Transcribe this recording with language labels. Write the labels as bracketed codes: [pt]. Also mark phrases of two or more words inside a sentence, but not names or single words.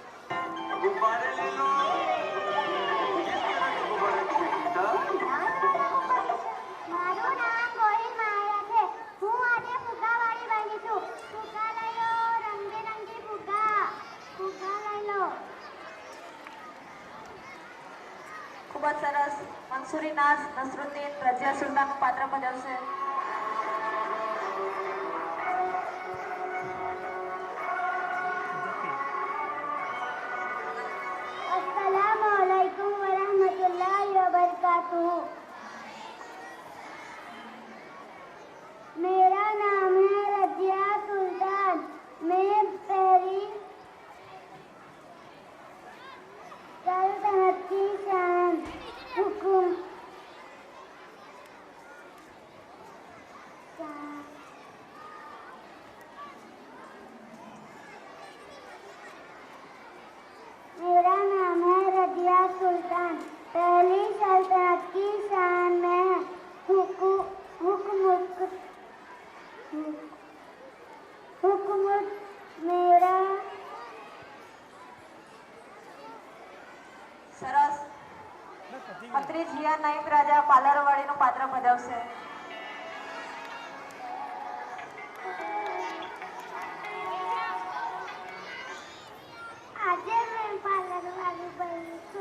[gu] મારું નામ ગોહિલ માયા છે. હું આજે ફુગ્ગાવાળી બની છું. ફુગ્ગા લઈ લો, રંગબેરંગી ફુગ્ગા. ફુગ્ગા લઈ લો. ખૂબ જ સરસ. મંસૂરી નાઝ નસરુદ્દીન રઝિયા સુલતાનનું પાત્ર ભજવશે. [ar] السلام عليكم ورحمة الله وبركاته. [hi] मेरा नाम है रजिया सुल्तान. मैं पहली सल्तनत की शान हुकुम मेरा नाम है रजिया सुल्तान. पहली सल्तनत की शान में हुक्म मेरा. [gu] સરસ. મંત્રી જીયા નાઈમ રાજા પાલરવાળીનું પાત્ર ભજવશે. આજે મેં પાર્લરવાળી બની છું.